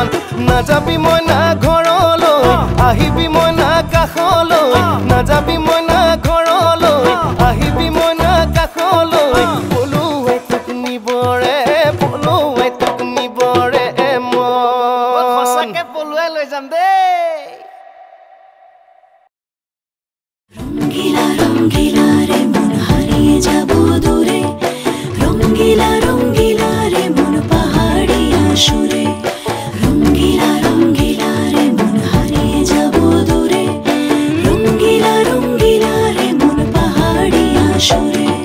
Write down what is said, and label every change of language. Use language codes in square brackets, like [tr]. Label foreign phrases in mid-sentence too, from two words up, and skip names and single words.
[as] নাযাবি মইনা ঘৰলৈ, আহিবি মইনা কাষলৈ, নাযাবি মইনা ঘৰলৈ, আহিবি মইনা কাষলৈ। পলুৱে তোক নিবৰে, পলুৱে তোক নিবৰে মন। সঁচাকে পলুৱে লৈ যাম দেই। [bn] রঙ্গিলা রঙ্গিলা রে মন হারিয়ে যাব দূরে, রঙ্গিলা রঙ্গিলা রে মন পাহাড়িয়া সুরে, রঙ্গিলা রঙ্গিলা রে মন হারিয়ে যাব দূরে, রঙ্গিলা রঙ্গিলা রে মন পাহাড়িয়া সুরে।